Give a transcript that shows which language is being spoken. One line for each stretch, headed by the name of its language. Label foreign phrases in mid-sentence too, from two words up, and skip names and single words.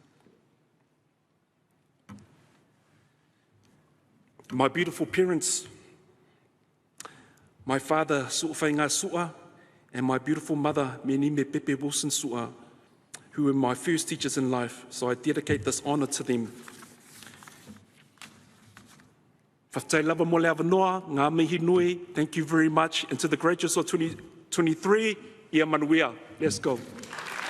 English: My beautiful parents, my father, Faiga Su'a, and my beautiful mother, Menime Pepe Wilson Su'a, who were my first teachers in life, so I dedicate this honour to them.
Samoan: Whaftai lava mo le awanoa,
Māori: ngā mihi nui,
English: thank you very much. And to the graduates of 2023,
Samoan: ia manuia.
English: Let's go.